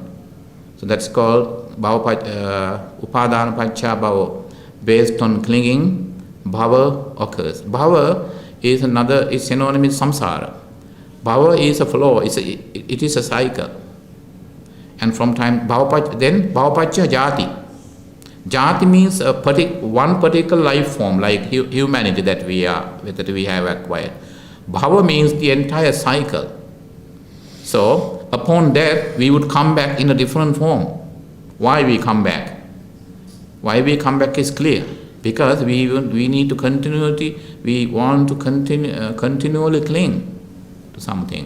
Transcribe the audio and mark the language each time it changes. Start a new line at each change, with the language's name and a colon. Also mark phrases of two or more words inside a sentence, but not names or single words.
English: So that's called
Pali: upadana pacca bhava.
English: Based on clinging, bhava occurs. Bhava is synonymous with samsara. Bhava is a flow, it is a cycle. And from time, then
Pali: bhava pacca jati.
English: Jati means one particular life form, like humanity that we have acquired. Bhava means the entire cycle. So, upon death, we would come back in a different form. Why we come back? Why we come back is clear. Because we need to we want to continually cling to something.